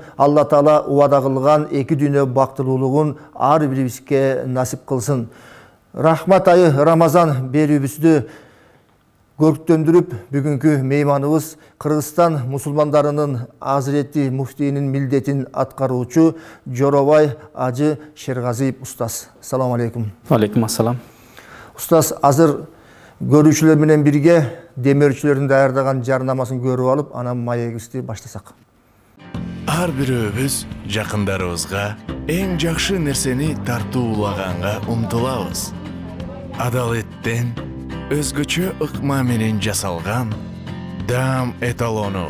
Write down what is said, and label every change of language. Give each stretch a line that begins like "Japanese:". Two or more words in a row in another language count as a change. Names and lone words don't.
Kyrgyz: Алла Таала убада кылган эки дүйнө бактылуулугун ар бирибизге насип кылсын. Рахмат айы Рамазан берүүбүздү көрктөндүрүп, бүгүнкү мейманыбыз Кыргызстан мусулмандарынын Азирети муфтийинин милдетин аткаруучу Жоробай Ажы Шергазиев устаз.
Arabic: سلام عليكم. عليكم السلام.
Kyrgyz: Устаз, азыр көрүүчүлөр менен бирге демөөрчүлөрдүн даярдаган жарнамасын көрүп алып, анан маегибизди баштасак. Ар бирөөбүз жакындарыбызга эң жакшы нерсени тартуулаганга умтулабыз. Адалеттен өзгөчө ыкма менен жасалган дам эталону.